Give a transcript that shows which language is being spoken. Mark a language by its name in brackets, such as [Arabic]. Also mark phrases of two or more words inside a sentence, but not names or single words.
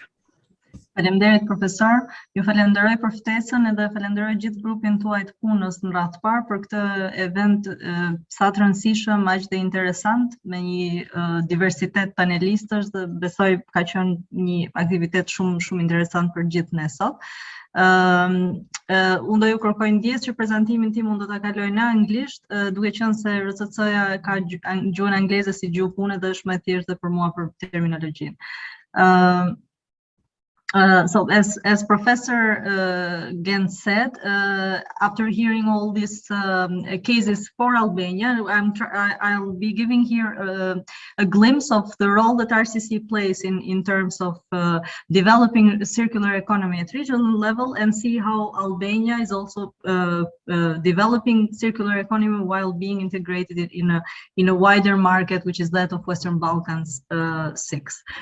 [Albanian] Faleminderit profesor, ju falenderoj për ftesën edhe falenderoj gjithë grupin tuaj të punës në radhë të parë për këtë event sa të rëndësishëm, aq dhe interesant me një diversitet panelistësh dhe besoj ka qenë një aktivitet shumë interesant për gjithë ne sot. Unë do ju kërkoj ndjes që prezantimin tim unë do ta kaloj në anglisht, duke qenë se RCC-ja ka gjuhën angleze si gjuhë pune dhe është më e thjeshtë për mua për terminologjinë. [English] So as Professor Gens said, after hearing all these cases for Albania, I'll be giving here a glimpse of the role that RCC plays in terms of developing a circular economy at regional level, and see how Albania is also developing circular economy while being integrated in a wider market, which is that of Western Balkans 6.